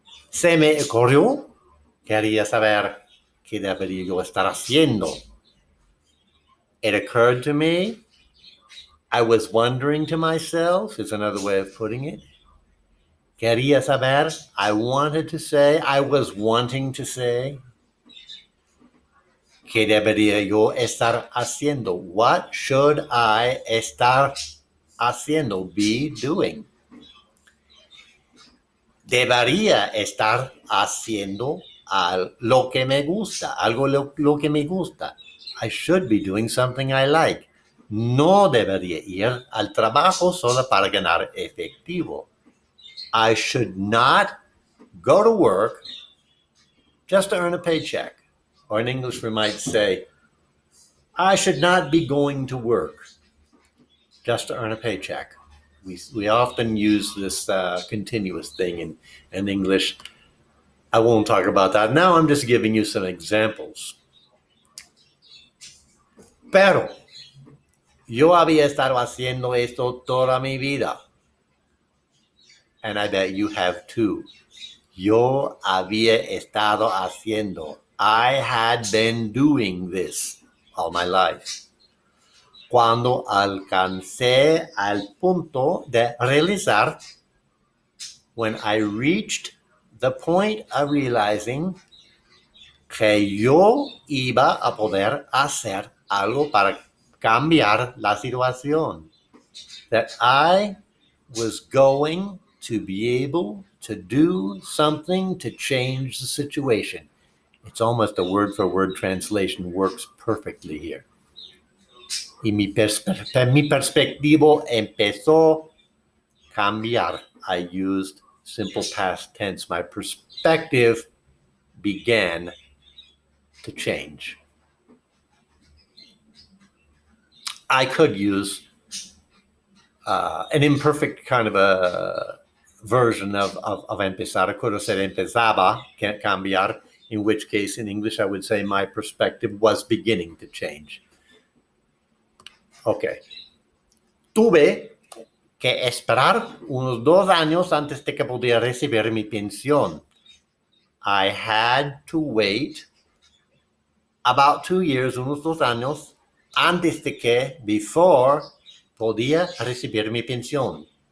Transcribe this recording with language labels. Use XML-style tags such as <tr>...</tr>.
<es>Se me ocurrió, quería saber qué debería yo estar haciendo.</es> <en>It occurred to me, I was wondering to myself, is another way of putting it. Quería saber, I wanted to say, I was wanting to say.</en> <es>¿Qué debería yo estar haciendo? What should I estar haciendo, be doing? Debería estar haciendo lo que me gusta, algo lo que me gusta.</es> <en>I should be doing something I like.</en> <es>No debería ir al trabajo solo para ganar efectivo.</es> <en>I should not go to work just to earn a paycheck. Or in English, we might say, I should not be going to work just to earn a paycheck. We often use this continuous thing in English. I won't talk about that. Now I'm just giving you some examples.</en> <es>Pero yo había estado haciendo esto toda mi vida.</es> <en>And I bet you have too. Yo había estado haciendo. I had been doing this all my life. Cuando alcancé al punto de realizar, when I reached the point of realizing que yo iba a poder hacer algo para cambiar la situación, that I was going to be able to do something to change the situation. It's almost a word-for-word translation, works perfectly here.</en> <es>Y mi perspectiva empezó a cambiar.</es> <en>I used simple past tense. My perspective began to change. I could use an imperfect kind of a version of empezar. I could have said empezaba, can't cambiar, in which case in English I would say my perspective was beginning to change. Okay.</en> <es>Tuve que esperar unos 2 años antes de que pudiera recibir mi pensión.</es> <en>I had to wait about 2 years, unos 2 años, antes de que, before, podía recibir mi pensión.</en>